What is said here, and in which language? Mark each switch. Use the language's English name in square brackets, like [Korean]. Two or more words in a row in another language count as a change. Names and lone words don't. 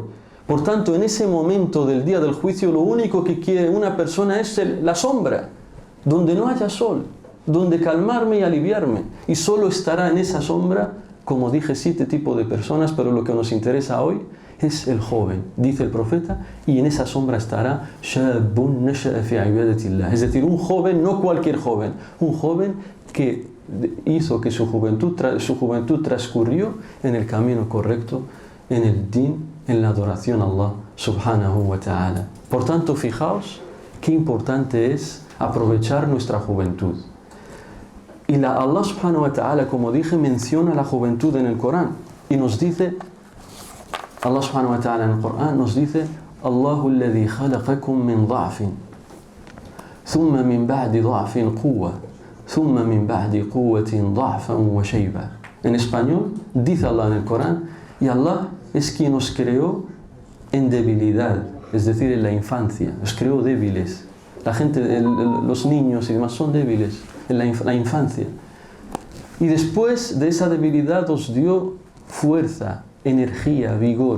[Spanish] Por tanto, en ese momento del día del juicio, lo único que quiere una persona es la sombra, donde no haya sol, donde calmarme y aliviarme. Y solo estará en esa sombra, como dije, 7 tipos de personas, pero lo que nos interesa hoy es el joven, dice el profeta, y en esa sombra estará [Arabic] شاب نشأ في عبادة الله. [Spanish] Es decir, un joven, no cualquier joven, un joven que hizo que su juventud transcurrió en el camino correcto, en el din, en la adoración a Allah [Arabic] سبحانه وتعالى. [Spanish] Por tanto, fijaos qué importante es aprovechar nuestra juventud. Y Allah [Arabic] سبحانه وتعالى, [Spanish] como dije, menciona la juventud en el Corán y nos dice, Allah [Arabic] سبحانه وتعالى [Spanish] en el Corán nos dice, [Arabic] الله الذي خلقكم من ضعف ثم من بعد ضعف قوة ثم من بعد قوة ضعفا وشيبة. [Spanish] En español dice Allah en el Corán, y Allah es quien os creó en debilidad, es decir, en la infancia, os creó débiles. La gente, los niños y demás son débiles en la infancia. Y después de esa debilidad os dio fuerza, energía, vigor.